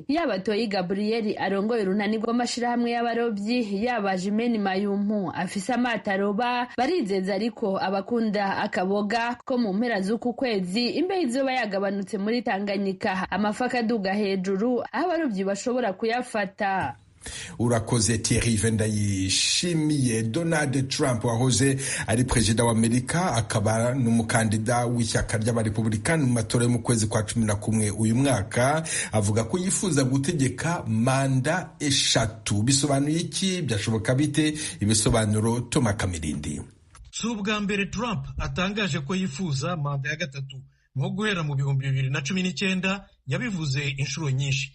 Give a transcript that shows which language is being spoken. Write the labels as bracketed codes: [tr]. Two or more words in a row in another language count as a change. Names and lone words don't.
[rn] Yaba Toyi Gabriel arongoye urunani rw'amashirahamwe y'abarovyi, yaba Jimeni Mayumpu afise amato aroba, barizeza ariko abakunda akaboga ko mu mpera z'uku kwezi imbeho izoba yagabanutse muri Tanganyika, amafi akaduga hejuru aho abarovyi bashobora kuyafata. Urakoze Thierry Vendayishimiye. [rw] Donald Trump wahoze ari perezida wa Amerika akaba n'umukandida w'ishyaka ry'abarepublikani mu matora yo mu kwezi kwa 11 uyu mwaka, avuga ko yifuza gutegeka manda 3. Bisobanuye iki? Byashoboka bite? Ibisobanuro Toma Kamirindi. Si ubwa mbere Trump atangaje ko yifuza manda ya 3. nko guhera mu 2019 yabivuze inshuro nyinshi.